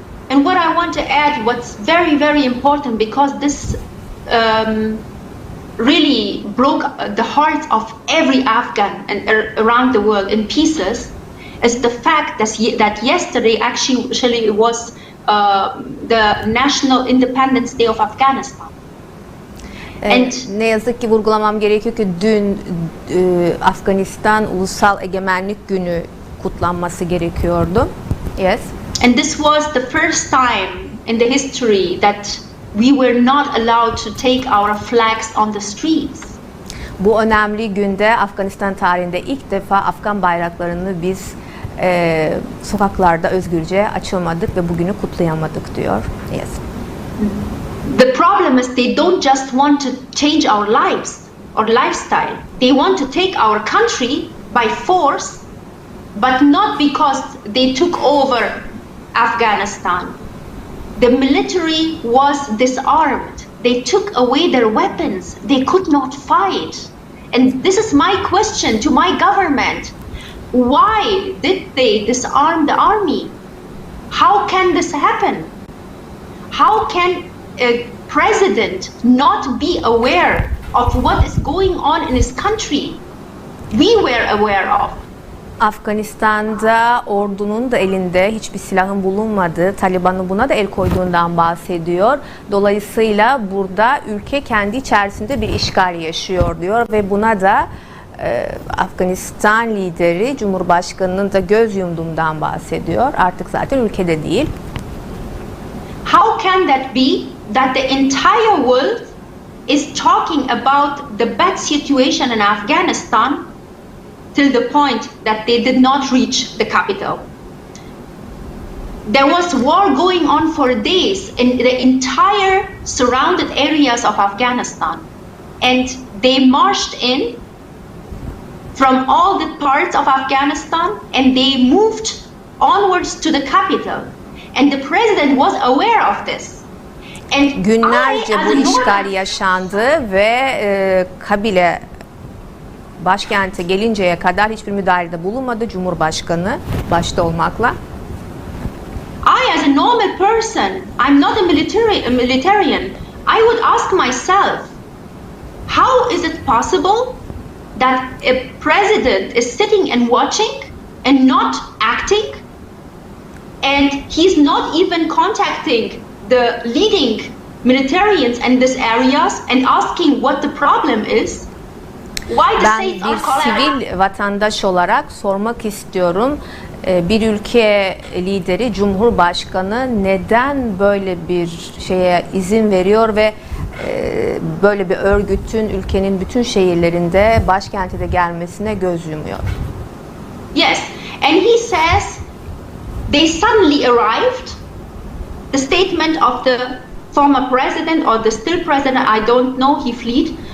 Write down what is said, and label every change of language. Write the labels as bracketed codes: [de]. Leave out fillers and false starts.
[en] And what I want to add, what's very, very important, because this really broke the hearts of every Afghan and around the world in pieces, is the fact that yesterday actually was the National Independence Day of Afghanistan. And [tr] Ne yazık ki vurgulamam gerekiyor ki dün Afganistan Ulusal Egemenlik Günü kutlanması gerekiyordu. Yes. [en] And this was the first time in the history that we were not allowed to take our flags on the streets. [tr] Bu önemli günde Afganistan tarihinde ilk defa Afgan bayraklarını biz sokaklarda özgürce açılmadık ve bugünü kutlayamadık diyor. [en] Yes. The problem is they don't just want to change our lives or lifestyle. They want to take our country by force, but not because they took over Afghanistan. The military was disarmed. They took away their weapons. They could not fight. And this is my question to my government. Why did they disarm the army? How can this happen? How can a president not be aware of what is going on in his country? We were aware of. [tr] Afganistan'da ordunun da elinde hiçbir silahın bulunmadığı, Taliban'ın buna da el koyduğundan bahsediyor. Dolayısıyla burada ülke kendi içerisinde bir işgal yaşıyor diyor ve buna da Afganistan lideri Cumhurbaşkanı'nın da göz yumduğundan bahsediyor. Artık zaten ülkede değil. [en] How can that be that the entire world is talking about the bad situation in Afghanistan till the point that they did not reach the capital? There was war going on for days in the entire surrounded areas of Afghanistan, and they marched in from all the parts of Afghanistan and they moved onwards to the capital, and the president was aware of this. And [tr] günlerce bu işgal yaşandı ve Kabile başkente gelinceye kadar hiçbir müdahalede bulunmadı Cumhurbaşkanı başta olmakla. [en] I, as a normal person, I'm not a militarian. I would ask myself, how is it possible that a president is sitting and watching and not acting, and he's not even contacting the leading militarians in these areas and asking what the problem is? Why the [tr] Ben [en] states are [tr] bir [en] collapsing? [tr] sivil vatandaş olarak sormak istiyorum. Bir ülke lideri, Cumhurbaşkanı neden böyle bir şeye izin veriyor ve böyle bir örgütün ülkenin bütün şehirlerinde, başkente de gelmesine göz yumuyor? [en] Yes, and he says they suddenly arrived. The statement of the former president or the still president, I don't know, he fled.